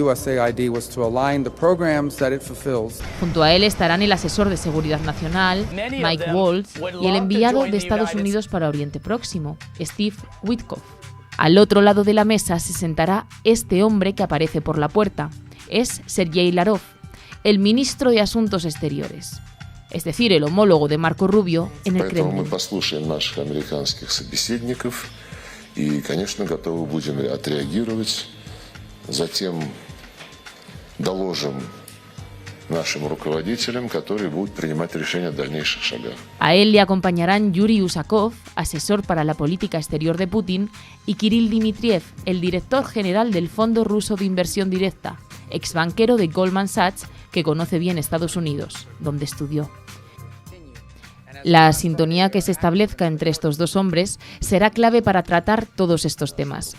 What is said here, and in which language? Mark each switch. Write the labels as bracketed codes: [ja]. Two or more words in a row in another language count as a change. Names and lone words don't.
[es] Junto a él estarán el asesor de Seguridad Nacional, Mike Waltz, y el enviado de Estados Unidos para Oriente Próximo, Steve Witkoff. Al otro lado de la mesa se sentará este hombre que aparece por la puerta. Es Sergei Lavrov, el ministro de Asuntos Exteriores. es decir, el homólogo de Marco Rubio en el [ru] Поэтому мы [es] Kremlin. [ru] послушаем наших американских собеседников и, конечно, готовы будем отреагировать. Затем доложим нашим руководителям, которые будут принимать решения о дальнейших шагах. [es] A él le acompañarán Yuri Usakov, asesor para la política exterior de Putin, y Kirill Dmitriev, el director general del Fondo Ruso de Inversión Directa, exbanquero de Goldman Sachs, que conoce bien Estados Unidos, donde estudió. La sintonía que se establezca entre estos dos hombres será clave para tratar todos estos temas.